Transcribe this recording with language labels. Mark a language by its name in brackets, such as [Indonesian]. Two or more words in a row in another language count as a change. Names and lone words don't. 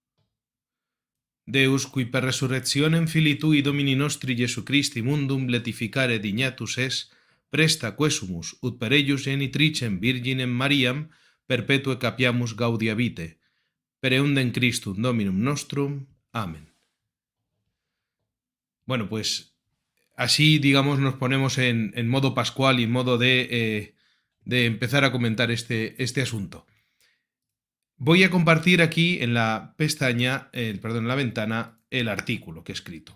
[Latin] Deus, qui per resurrectionem Filii Tui Domini nostri Jesu Christi mundum letificare dignatus es, presta quesumus, ut per eius genitricem Virginem Mariam, perpetue capiamus gaudia vitae. Per eundem Christum Dominum nostrum. Amén. [Spanish] Bueno, pues así, digamos, nos ponemos en modo pascual y en modo de empezar a comentar este asunto. Voy a compartir aquí en la pestaña, en la ventana, el artículo que he escrito.